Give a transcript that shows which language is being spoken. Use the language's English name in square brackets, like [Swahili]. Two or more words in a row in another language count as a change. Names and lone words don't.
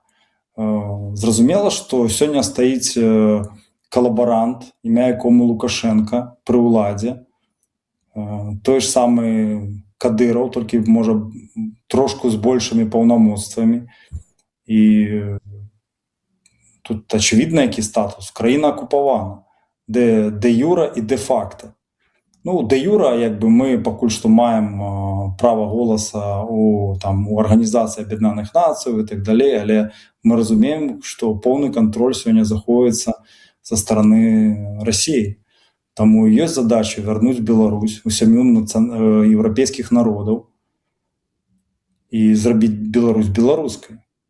[Belarusian] Зразумела, што сёння стаіць калабарант, імя якому Лукашенка, пры ўладзе. Той ж самы Кадыраў, толькі, можа, трошку з большымі паўнамоцтвамі. І тут ачевідна, які статус. Краіна акупавана. Де юра і де факта. Ну, де юра, [Ukrainian] якби ми [Belarusian] пакуль што маем права голаса у Арганізацыі Аб'яднаных Нацый і так далей, але мы разумеем, што поўны кантроль сёння захоўваецца са стараны Расіі. Таму ёсць задача вярнуць Беларусь у сям'ю еўрапейскіх народаў і зрабіць Беларусь беларускай.